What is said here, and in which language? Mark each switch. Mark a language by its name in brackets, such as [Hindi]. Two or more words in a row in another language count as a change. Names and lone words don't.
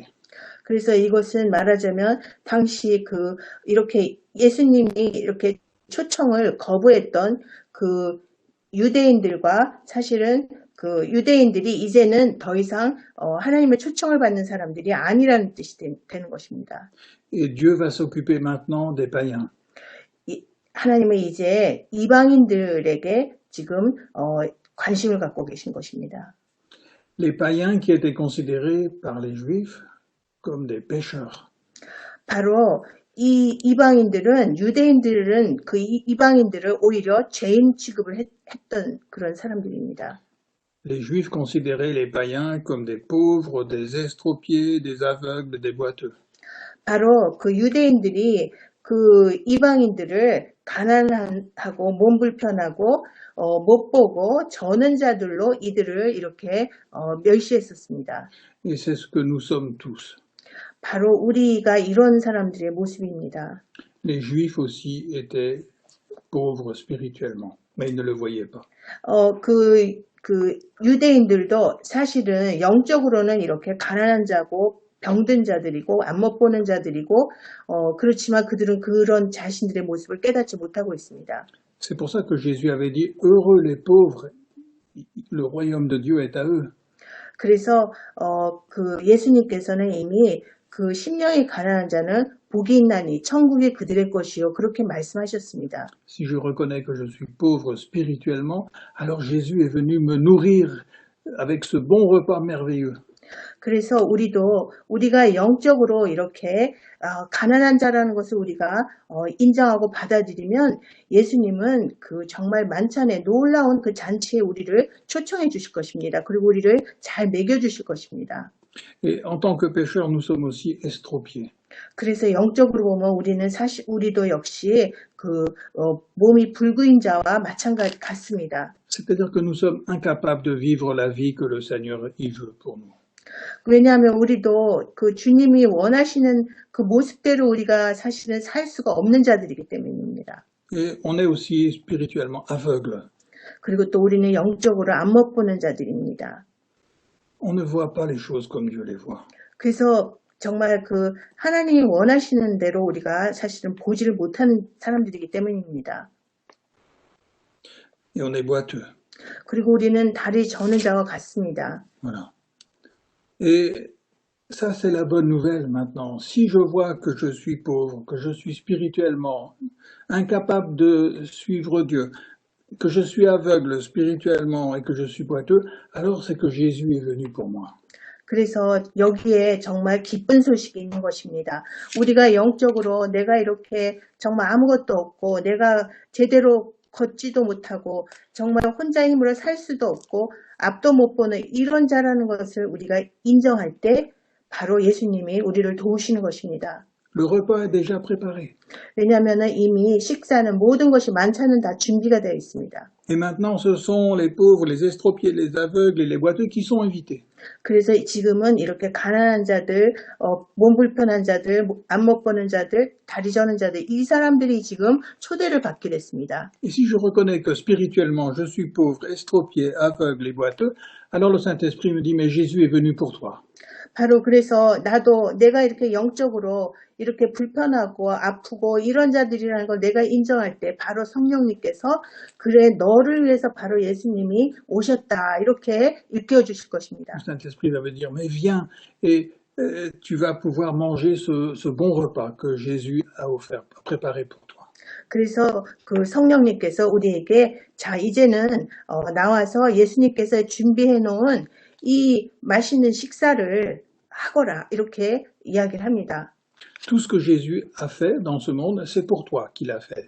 [Korean] 그래서 이것은 말하자면 당시 이렇게 예수님이 이렇게 초청을 거부했던 그 유대인들과 사실은 그 유대인들이 이제는 더 이상 하나님의 초청을 받는 사람들이 아니라는 뜻이 되는 것입니다. [French] Et Dieu va s'occuper maintenant des païens. [Korean] 하나님은 이제 이방인들에게 지금 관심을 갖고 계신 것입니다. [French] Les païens qui étaient considérés par les juifs comme des pécheurs. [Korean] 바로 이 이방인들은 유대인들은 그 이방인들을 오히려 죄인 취급을 했던 그런 사람들입니다. [French] Les juifs considéraient les païens comme des pauvres, des estropiés, des aveugles, des boiteux. [Korean] 바로 그 유대인들이 그 이방인들을 가난하고 몸 불편하고 못 보고 저는 자들로 이들을 이렇게 멸시했었습니다. [French] Et c'est ce que nous sommes tous. [Korean] 바로 우리가 이런 사람들의 모습입니다. [French] Les juifs aussi étaient pauvres spirituellement, mais ils ne le voyaient pas. [Korean] 그 유대인들도 사실은 영적으로는 이렇게 가난한 자고 병든 자들이고 안 못 보는 자들이고 그렇지만 그들은 그런 자신들의 모습을 깨닫지 못하고 있습니다. [French] C'est pour ça que Jésus avait dit heureux les pauvres, le royaume de Dieu est à eux. [Korean] 그래서 그 예수님께서는 이미 그 심령이 가난한 자는 복이 있나니 천국이 그들의 것이요 그렇게 말씀하셨습니다. [French] Si je reconnais que je suis pauvre spirituellement, alors Jésus est venu me nourrir avec ce bon repas merveilleux. [Korean] 그래서 우리가 영적으로 이렇게 가난한 자라는 것을 우리가 인정하고 받아들이면 예수님은 그 정말 만찬에 놀라운 그 잔치에 우리를 초청해 주실 것입니다. 그리고 우리를 잘 먹여 주실 것입니다. [French] Et en tant que pécheurs, nous sommes aussi estropiés. [Korean] 그래서 영적으로 보면 우리도 역시 몸이 불구인 자와 마찬가지 같습니다. [French] C'est-à-dire que nous sommes incapables de vivre la vie que le Seigneur y veut pour nous. [Korean] 왜냐하면 우리도 그 주님이 원하시는 그 모습대로 우리가 사실은 살 수가 없는 자들이기 때문입니다. [French] Et on est aussi spirituellement aveugle. [Korean] 그리고 또 우리는 영적으로 안 못 보는 자들입니다. [French] On ne voit pas les choses comme Dieu les voit. [Korean] 그래서 정말 그 하나님이 원하시는 대로 우리가 사실은 보지를 못하는 사람들이기 때문입니다. [French] Et on est boiteux. [Korean] 그리고 우리는 다리 저는 자와 같습니다. [French] Voilà. Et Ça, c'est la bonne nouvelle maintenant. Si je vois que je suis pauvre, que je suis spirituellement incapable de suivre Dieu, que je suis aveugle spirituellement et que je suis boiteux, alors c'est que Jésus est venu pour moi. [Korean] 그래서 여기에 정말 기쁜 소식이 있는 것입니다. 우리가 영적으로 내가 이렇게 정말 아무것도 없고 내가 제대로 걷지도 못하고 정말 혼자 힘으로 살 수도 없고 앞도 못 보는 이런 자라는 것을 우리가 인정할 때 바로 예수님이 우리를 도우시는 것입니다. [French] Le repas est déjà préparé. [Korean] 왜냐하면 이미 식사는 모든 것이 만찬은 다 준비가 되어 있습니다. [French] Et maintenant, ce sont les pauvres, les estropiés, les aveugles et les boiteux qui sont invités. [Korean] 그래서 지금은 이렇게 가난한 자들, 몸 불편한 자들, 안 못 보는 자들, 다리 저는 자들, 이 사람들이 지금 초대를 받게 됐습니다. [French] Et si je reconnais que spirituellement je suis pauvre, estropié, aveugle et boiteux, alors le Saint-Esprit me dit, mais Jésus est venu pour toi. [Korean] 바로 그래서 나도 내가 이렇게 영적으로 이렇게 불편하고 아프고 이런 자들이라는 걸 내가 인정할 때 바로 성령님께서 그래 너를 위해서 바로 예수님이 오셨다 이렇게 일깨워 주실 것입니다. [French] Le Saint-Esprit va me dire, mais viens et tu vas pouvoir manger ce bon repas que Jésus a offert, préparé pour toi. [Korean] 그래서 그 성령님께서 우리에게 자 이제는 나와서 예수님께서 준비해 놓은 이 맛있는 식사를 하거라 이렇게 이야기를 합니다. [French] Tout ce que Jésus a fait dans ce monde, c'est pour toi qu'il a fait.